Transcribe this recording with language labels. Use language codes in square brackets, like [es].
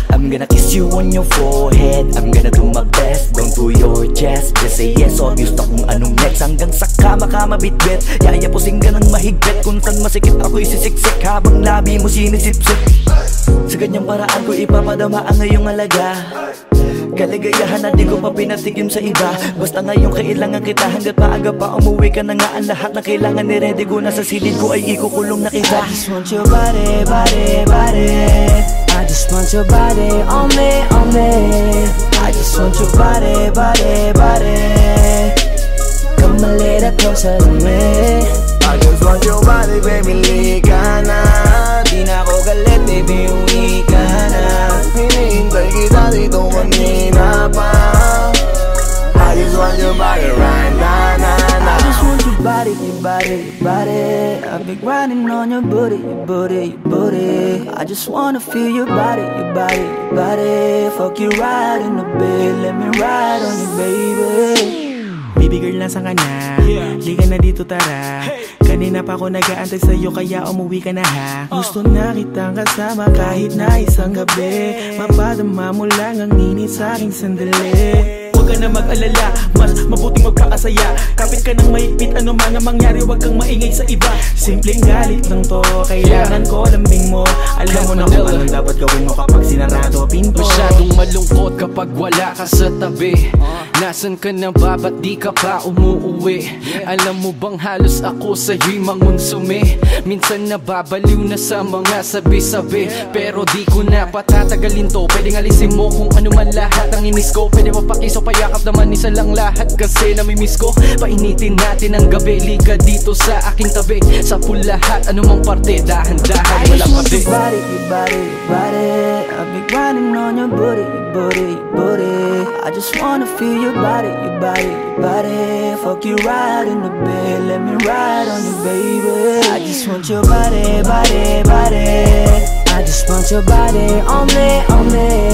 [en] I'm gonna kiss you on your forehead. I'm gonna do my best, down to your chest. Just say yes, obvious [tl] na kung anong [en] next. [tl] Hanggang sa kama ka mabitbit, yayapusing ka ng mahigpit. Kung saan masikip ako'y sisiksik, habang labi mo sinisipsip. Sa ganyang paraan ko ipapadama ang ngayong alaga. Kaligayahan na di ko pa pinatikim sa iba. Basta ngayon kailangan kita, hanggat maaga pa umuwi ka na nga. Ang lahat na kailangan ni-ready ko na sa silid ko ay ikukulong na kita. [en] I just want your body, body, body. I just want your body on me, on me. I just want your body, body, body. Come a little closer to me. I just want your body, baby, [tl] liga na. Di na ako galit, baby, uwi ka na. Hinihintay kita dito kanina pa. [en] I just want your body right now. I just want your body, your body, your body. I've been grinding on your booty, your booty, your booty. I just wanna feel your body, your body, your body. Fuck you right in the bed, let me ride on you, baby. Baby girl, [tl] nasan ka na? Liga na dito, tara. Kanina pa ako nag-aantay sa'yo, kaya umuwi ka na ha. Gusto na kitang kasama kahit na isang gabi. Mapadama mo lang ang init sa'king sandali. Huwag ka na mag-alala, mas mabuting magpakasaya. Kapit ka ng mahigpit, ano man ang mangyari, huwag kang maingay sa iba. Simpleng galit lang to, kailangan ko lambing mo. Alam mo na kung anong dapat gawin mo kapag sinarado pinto. Masyadong malungkot kapag wala ka sa tabi. Nasaan ka na ba? Ba't di ka pa umuuwi? Alam mo bang halos ako sa'yo'y mangunsumi? Minsan nababaliw na sa mga sabi-sabi, pero di ko na patatagalin to. Pwedeng alisin mo kung ano man lahat ang inis ko. Pwede mapakiso payakap naman isa lang lahat, kasi namimiss miss ko. Painitin natin ang gabi, liga dito sa aking tabi. Sa full lahat, anumang parte, dahan-dahan, wala pa di. [en] Your body, your body, your body, I've been grinding on your booty, your booty, your booty. I just wanna feel your body, your body, your body. Fuck you right in the bed, let me ride on you, baby. I just want your body, body, body. I just want your body on me, on me.